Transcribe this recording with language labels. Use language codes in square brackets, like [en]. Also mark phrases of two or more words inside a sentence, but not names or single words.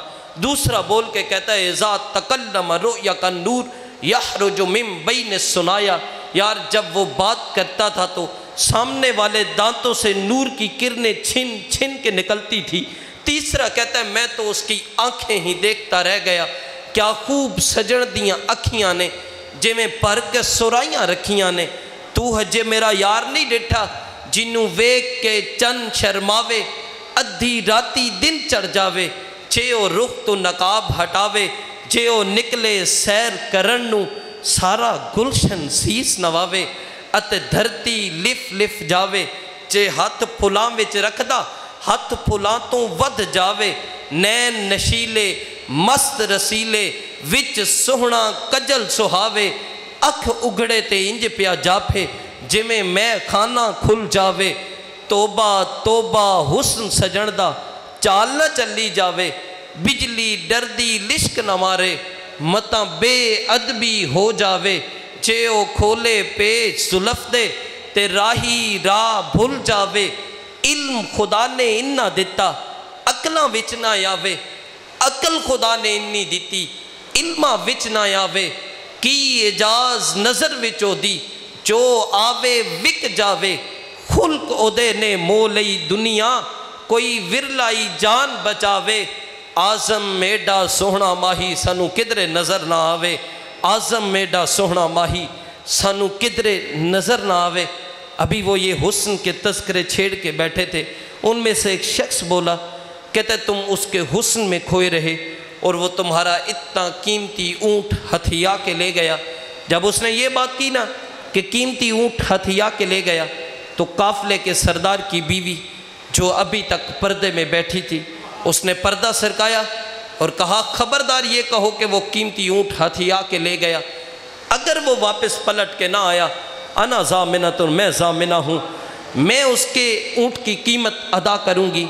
[ur] دوسرا بول کے کہتا ہے [ar] اذا تکلم رؤیا کالنور یخرج من بین الثنایا، [ur] یار جب وہ بات کرتا تھا تو سامنے والے دانتوں سے نور کی کرنیں چھن چھن کے نکلتی تھی۔ تیسرا کہتا ہے میں تو اس کی آنکھیں ہی دیکھتا رہ گیا، [pa] کیا خوب سجن دیاں اکھیاں نے، جے میں پر کے سرائیاں رکھیاں نے، تو ہجے میرا یار نہیں ڈٹھا، جنوں ویک کے چند شرماوے، ادھی راتی دن چڑھ جاوے، چھے او رخ تو نقاب ہٹاوے، جے او نکلے سیر کرن نو سارا گلشن سیس نواوے، اتے دھرتی لف لف جاوے، جے ہاتھ پھلاں وچ رکھدا ہاتھ پھلاں تو ود جاوے، نین نشیلے مست رسیلے وچ سہنا کجل سہاوے، اکھ اگڑے تے انج پیا جاپے جے میں خانہ کھل جاوے، توبہ توبہ حسن سجن دا چال نہ چلی جاوے، بجلی ڈردی لشک نہ مارے متاں بے ادبی ہو جاوے، جے او کھولے پیج زلف دے تے راہی راہ بھول جاوے، علم خدا نے انہا دیتا عقلاں وچ نہ آوے، عقل خدا نے انی دیتی علمہ وچ نہ آوے، کی اجاز نظر وچو دی جو آوے وک جاوے، خلق اودے نے مولئی دنیا کوئی ورلائی جان بچاوے، آزم میڈا سوہنا ماہی سانو کدرے نظر نہ آوے، آزم میڈا سوہنا ماہی سانو کدرے نظر نہ آوے۔ [ur] ابھی وہ یہ حسن کے تذکرے چھیڑ کے بیٹھے تھے، ان میں سے ایک شخص بولا، کہتے تم اس کے حسن میں کھوئے رہے اور وہ تمہارا اتنا قیمتی اونٹ ہتھیا کے لے گیا۔ جب اس نے یہ بات کی نا کہ قیمتی اونٹ ہتھیا کے لے گیا، تو قافلے کے سردار کی بیوی جو ابھی تک پردے میں بیٹھی تھی، اس نے پردہ سرکایا اور کہا خبردار یہ کہو کہ وہ قیمتی اونٹ ہتھیا کے لے گیا، اگر وہ واپس پلٹ کے نہ آیا [ar] انا ضامنۃ، [ur] میں ضامنہ ہوں، میں اس کے اونٹ کی قیمت ادا کروں گی۔